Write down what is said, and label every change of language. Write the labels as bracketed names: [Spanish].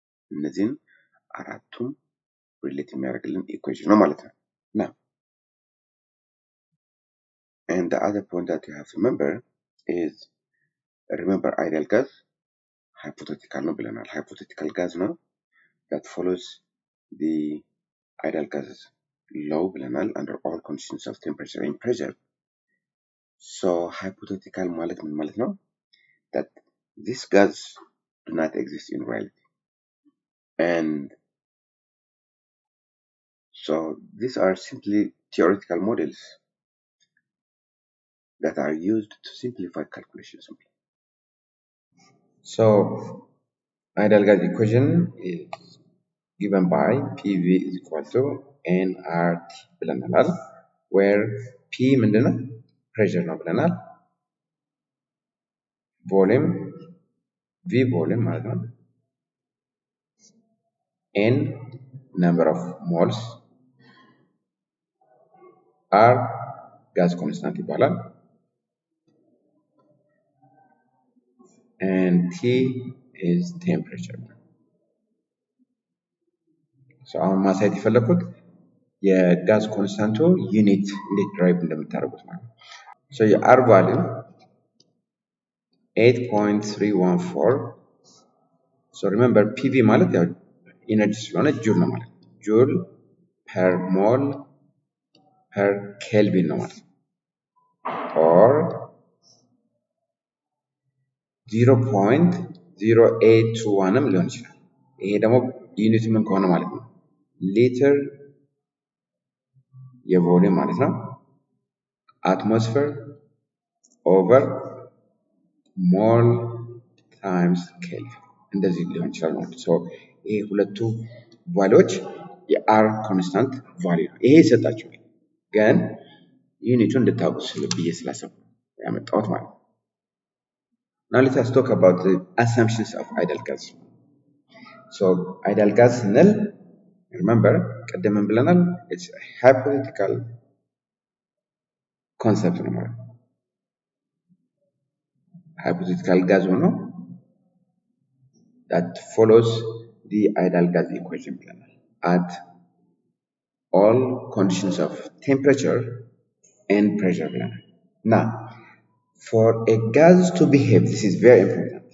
[Amharic] እነዚህን አራቱም ሪሌት የሚያደርግልን ኢኩዌሽን ነው ማለት ነው። [English] Now, and the other point that you have to remember ideal gas hypothetical ነው ብለናል። hypothetical gas ነው that follows the ideal gas law ብለናል under all conditions of temperature and pressure. [Amharic] So hypothetical ማለት ምን ማለት ነው? [English] That this gas do not exist in reality. And so these are simply theoretical models that are used to simplify calculations. So ideal gas equation is given by PV is equal to nRT ብለናል, where P [Amharic] ምንድነው? [English] pressure ነው ብለናል። volume V volume ማለት ነው። N number of moles, R gas constant ይባላል, and T is temperature. [Amharic] So አሁን ማሳየት የፈለኩት የጋዝ ኮንስታንቱ ዩኒት እንዴት ድራይቭ እንደምታደርጉት ማለት ነው። So የR value 8.314. So remember PV ማለት ያው ኢነርጂ ስለሆነ ጁል ነው ማለት ነው። ጁል per mole per Kelvin ነው ማለት ነው። or 0.0821ም ሊሆን ይችላል። ይሄ ደግሞ ዩኒት ምን ከሆነ ማለት ነው ሊትር የቮሊዩም ማለት ነው አትሞስፌር ኦቨር ሞል ታይምስ ኬልቪን እንደዚህ ሊሆን ይችላል ማለት ነው። ይሄ ሁለቱ ቫልዩዎች የአር ኮንስታንት ቫልዩ ነው። ይሄ ይሰጣችኋል ግን ዩኒቱን እንድታውቁ ብዬ ስላሰብኩ ያመጣሁት ማለት ነው። [English] Now let us talk about the assumptions of ideal gas. So ideal gas ስንል remember ቀደም ብለናል it's a hypothetical concept ነው ማለት ነው። hypothetical gas ሆኖ that follows the ideal gas equation ብለናል at all conditions of temperature and pressure ብለናል። Now for a gas to behave, this is very important.